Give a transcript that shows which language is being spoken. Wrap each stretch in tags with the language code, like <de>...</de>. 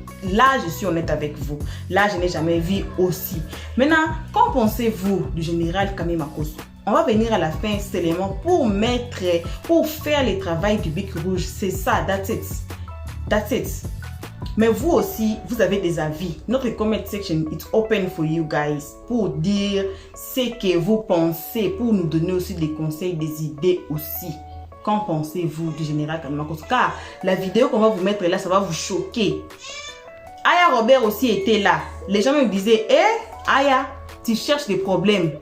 <fr>Là, je suis honnête avec vous. Là, je n'ai jamais vu aussi. Maintenant, qu'en pensez-vous du général Camille Makosso? On va venir à la fin seulement pour faire le travail du bic rouge. C'est ça,</fr> <en>that's it.</en> <fr>Mais vous aussi, vous avez des avis.</fr> <en>Notre comment section is open for you guys.</en> <fr>Pour dire ce que vous pensez, pour nous donner aussi des conseils, des idées aussi. Qu'en pensez-vous du général Kalima-Kosso? Car la vidéo qu'on va vous mettre là, ça va vous choquer. Aya Robert aussi était là. Les gens me disaient, Aya, tu cherches des problèmes.</fr>